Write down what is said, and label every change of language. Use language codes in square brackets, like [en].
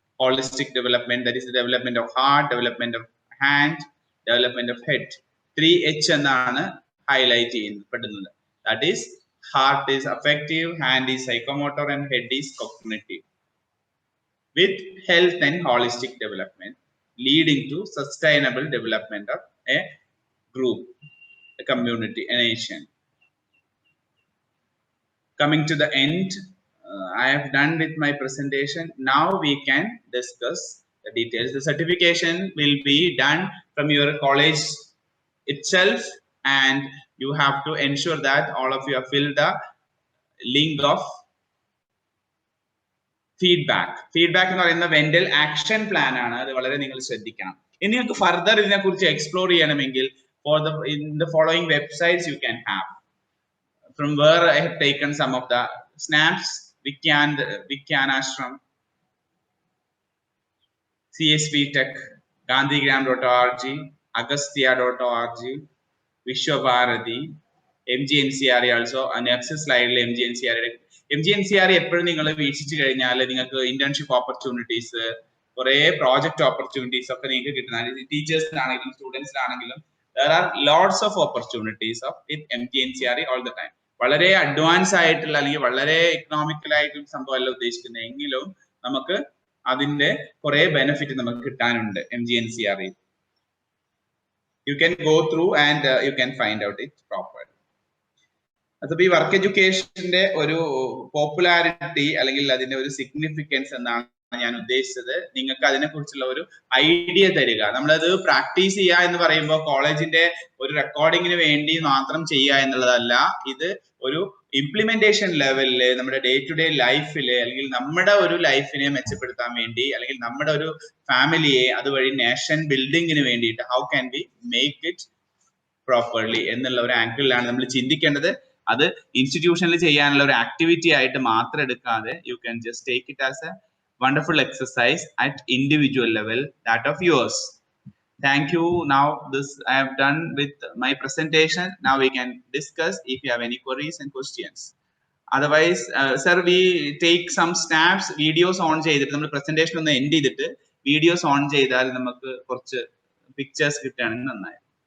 [en] Holistic development, that is the development of heart, development of hand, development of head. [ml] 3H എന്നാണ് highlight ചെയ്യപ്പെടുന്നത്. [en] That is, heart is affective, hand is psychomotor and head is cognitive. With health and holistic development leading to sustainable development of a group, a community, a nation. Coming to the end, I have done with my presentation. Now we can discuss the details. The certification will be done from your college itself, and you have to ensure that all of you have filled the link of feedback. [ml] Feedback എന്ന് പറയുന്ന വെന്റൽ action plan ആണ്. അത് വളരെ നിങ്ങൾ ശ്രദ്ധിക്കണം. ഇനി നിങ്ങൾക്ക് further ഇതിനെ കുറിച്ച് എക്സ്പ്ലോർ ചെയ്യണമെങ്കിൽ [en] in the following websites you can have, from where I have taken some of the snaps. Vikhyanashram, CSV Tech, Gandhigram.org, Agastya.org, Vishwabharati, MGNCRE also. And next slide MGNCRE [ml] MGNCR എപ്പോഴും നിങ്ങൾ വീക്ഷിച്ചു കഴിഞ്ഞാൽ നിങ്ങൾക്ക് internship opportunities, കുറെ project opportunities ഒക്കെ നിങ്ങൾക്ക് കിട്ടുന്നതാണ്. ടീച്ചേഴ്സിനാണെങ്കിലും സ്റ്റുഡൻസിനാണെങ്കിലും [en] there are lots of opportunities of with MGNCR all the time. [ml] വളരെ advance ആയിട്ടുള്ള അല്ലെങ്കിൽ വളരെ എക്കണോമിക്കൽ ആയിട്ടുള്ള സംഭവമല്ല ഉദ്ദേശിക്കുന്നത് എങ്കിലും നമുക്ക് അതിന്റെ കുറെ ബെനിഫിറ്റ് നമുക്ക് കിട്ടാനുണ്ട് MGNCR. [en] You can go through and you can find out it properly. [ml] അതിപ്പോ ഈ വർക്ക് എഡ്യൂക്കേഷന്റെ ഒരു പോപ്പുലാരിറ്റി അല്ലെങ്കിൽ അതിന്റെ ഒരു സിഗ്നിഫിക്കൻസ് എന്നാണ് ഞാൻ ഉദ്ദേശിച്ചത്. നിങ്ങൾക്ക് അതിനെ കുറിച്ചുള്ള ഒരു ഐഡിയ തരിക. നമ്മളത് പ്രാക്ടീസ് ചെയ്യുക എന്ന് പറയുമ്പോൾ കോളേജിന്റെ ഒരു റെക്കോർഡിങ്ങിന് വേണ്ടി മാത്രം ചെയ്യുക എന്നുള്ളതല്ല. ഇത് ഒരു ഇംപ്ലിമെന്റേഷൻ ലെവലില് നമ്മുടെ ഡേ ടു ഡേ ലൈഫില് അല്ലെങ്കിൽ നമ്മുടെ ഒരു ലൈഫിനെ മെച്ചപ്പെടുത്താൻ വേണ്ടി അല്ലെങ്കിൽ നമ്മുടെ ഒരു ഫാമിലിയെ അതുവഴി നേഷൻ ബിൽഡിങ്ങിന് വേണ്ടിയിട്ട് [en] how can be make it properly [ml] എന്നുള്ള ഒരു ആംഗിളിലാണ് നമ്മൾ ചിന്തിക്കേണ്ടത്. അത് ഇൻസ്റ്റിറ്റ്യൂഷനിൽ ചെയ്യാനുള്ള ഒരു ആക്ടിവിറ്റി ആയിട്ട് മാത്രം എടുക്കാതെ [en] You can just take it as a wonderful exercise at individual level, that of yours. Thank you. Now this I have done with my presentation. Now we can discuss if you have any queries and questions. Otherwise, sir, we take some snaps, videos on [ml] ചെയ്തിട്ട് നമ്മൾ [en] presentation [ml] ഒന്ന് [en] end [ml] ചെയ്തിട്ട് [en] videos on [ml] ചെയ്താൽ നമുക്ക് കുറച്ച് [en] pictures [ml] കിട്ടുകയാണെങ്കിൽ നന്നായി.